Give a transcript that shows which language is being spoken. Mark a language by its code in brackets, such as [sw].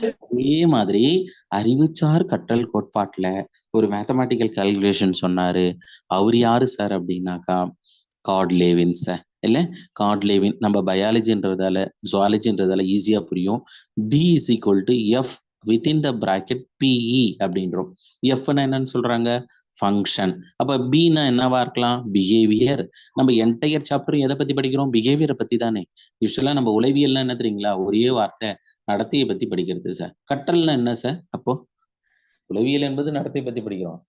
[ta] அதே மாதிரி அறிவுச்சார் கற்றல் கோட்பாட்டுல ஒரு மேத்தமேட்டிக்கல் கால்குலேஷன் சொன்னாரு. அவர் யாரு சார் அப்படின்னாக்கா காட் லெவின் சார். இல்ல காட் லெவின் நம்ம பயாலஜின்றதால ஜுவாலஜின்றதால ஈஸியா புரியும். [en] B is equal to F within the bracket PE [ta] அப்படின்றோம். Fனா என்னன்னு சொல்றாங்க? ஃபங்க்ஷன். அப்ப பின்னா என்னவா இருக்கலாம்? பிஹேவியர். நம்ம என்டையர் சாப்டரும் எதை பத்தி படிக்கிறோம்? பிஹேவியரை பத்தி தானே. யூஸ்வலா நம்ம உளவியல்னா என்ன தெரியுங்களா? ஒரே வார்த்தை நடத்தையை பத்தி படிக்கிறது சார். கற்றல்னா என்ன சார்? அப்போ உளவியல் என்பது நடத்தை பத்தி படிக்கிறோம்.